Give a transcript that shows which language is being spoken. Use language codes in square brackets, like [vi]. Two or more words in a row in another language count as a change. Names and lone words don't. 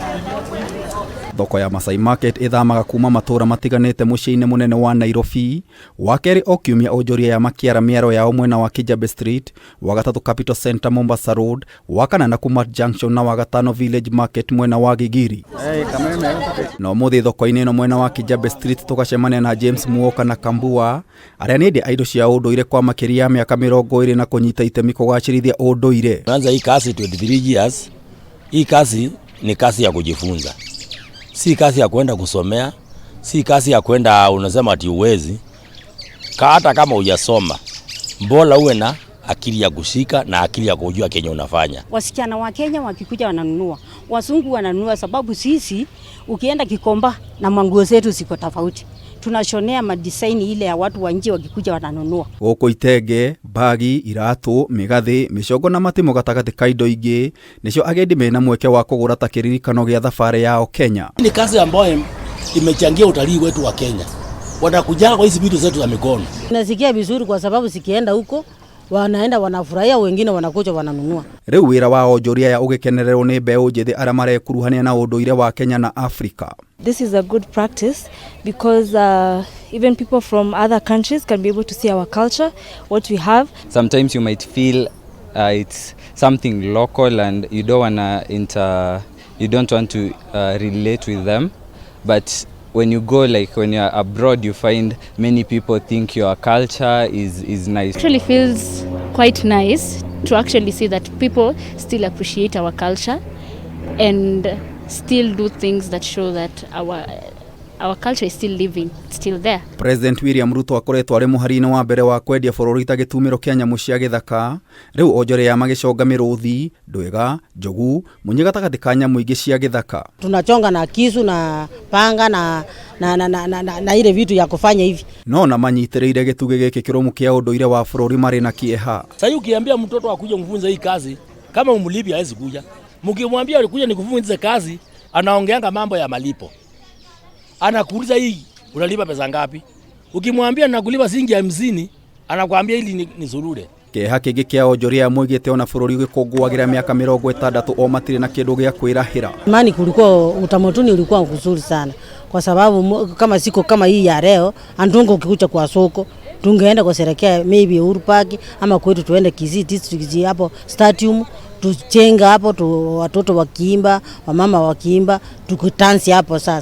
[ki] Thoko ya Maasai Market ithamaga kuma matũra matiganĩte mũciĩ-inĩ mũnene wa Nairobi, wa kerĩ o kiumia Onjoria ya makiara mĩaro yao mwena wa Kijabe Street, wa gatatũ Capital Center Mombasa Road, wa kana na Kuma Junction na wa gatano Village Market mwena wa Gigiri. No mũthĩ thoko-inĩ ĩno mwena wa Kijabe Street tũgacemania na James Muoka na Kambua arĩa nĩ endia indo cia ũndũire kwa makĩria ya mĩaka 20 na kũnyita itemi kũgacĩrithia ũndũire. [sw] Kwanza hii kazi 23 years, hii kazi ni kazi ya kujifunza. Si kazi ya kwenda kusomea, si kazi ya kwenda unasema ati uwezi. Hata kama hujasoma, bora uwe na akili ya kushika na akili ya kujua kenye unafanya. Wasichana wa Kenya wakikuja wananunua, wazungu wananunua, sababu sisi ukienda Kikomba na manguo zetu ziko tofauti. Tunashonea madesign ile ya watu wa nje wakikuja wananunua. [ki] Gũkũ itenge, bagi, iratũ, mĩgathĩ, mĩcongo na matimo gatagatĩ ka indo ingĩ nĩcio agendi mena mweke wa kũgũra ta kĩririkano gĩa thabarĩ yao Kenya. [sw] Ni kazi ambayo imechangia utalii wetu wa Kenya. Wanakuja kwa hizi vitu zetu za mikono. Nasikia vizuri kwa sababu sikienda huko wanaenda wanafurahia, wengine wanakuja wananunua. [ki] Rĩu wĩra wa Onjoria ya ũgĩkenererwo nĩ mbeũ njĩthĩ arĩa marekuruhania na ũndũire wa Kenya na Africa. [en] This is a good practice because even people from other countries can be able to see our culture, what we have. Sometimes you might feel it's something local and you don't want to relate with them, but when you go, like when you're abroad, you find many people think your culture is nice. It actually feels quite nice to actually see that people still appreciate our culture and still do things that show that our culture is still living, it's still there. [ki] President William Ruto akoretwo arĩ mũhari-inĩ wa mbere wa kwendia bũrũri ta gĩtumĩro kĩa nyamũ cia gĩthaka. Rĩu Onjoria ya magĩconga mĩrũthi, ndwĩga, njogu, munyi gatagatĩ ka nyamũ ingĩ cia gĩthaka. [sw] Tunachonga na kisu na panga na ile vitu ya kufanya hivi. [ki] No na manyitĩrĩire gĩtugĩ gĩkĩ kĩrũmu kĩa ũndũire wa bũrũri marĩ na kĩeha. [sw] Sasa ukiambia mtoto akuje mfunze hii kazi, kama umlipi hawezi kuja. Mkimwambia alikuja nikufunze kazi, anaongeanga mambo ya malipo. Anakuuliza hii unalipa pesa ngapi? Ukimwambia nakulipa shilingi 50, anakuambia hili ni zurure. [ki] Kĩeha kĩngĩ kĩa Onjoria moigĩte ona bũrũri ũgĩkũngũagĩra mĩaka 60 o matirĩ na kĩndũ gĩa kwĩrahĩra. [sw] Mani kulikuwa utamaduni ulikuwa mzuri sana kwa sababu kama siko kama hii ya leo andungo ukikuja kwa soko tungeenda kusherekea maybe Uhuru Park ama kwetu tuende Kisii district hapo stadium tuchenga hapo watoto wakiimba, wamama wakiimba, tukutansi hapo sasa.